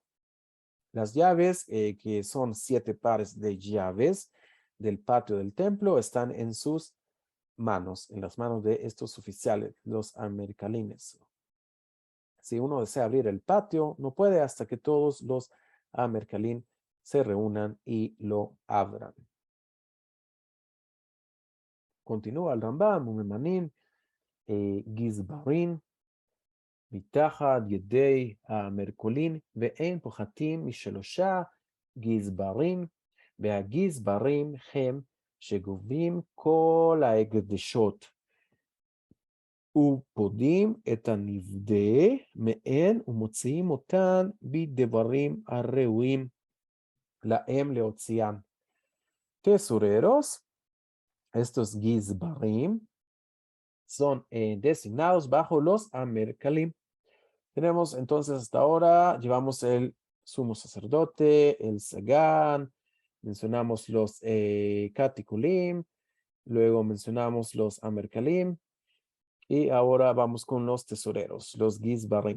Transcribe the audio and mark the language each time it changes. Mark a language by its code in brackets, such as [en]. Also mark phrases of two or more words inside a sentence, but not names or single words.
[es] Las llaves, que son 7 pares de llaves del patio del templo, están en sus manos, en las manos de estos oficiales, los amercalines. Si uno desea abrir el patio, no puede hasta que todos los amercalín se reúnan y lo abran. Continúa el Rambam, [he] וממנים גזברים מתחת ידי המרכולין, ואין פוחתים משלושה גזברים, והגזברים הם שגובים כל ההקדשות. ופודים את הנבדה מהן ומוציאים אותן בדברים הראויים להם להוציאן. [es] Tesoreros, estos gizbarim, son designados bajo los amercalim. Tenemos entonces hasta ahora, llevamos el sumo sacerdote, el sagán, mencionamos los catikulim, luego mencionamos los amercalim, y ahora vamos con los tesoreros, los gizbarim.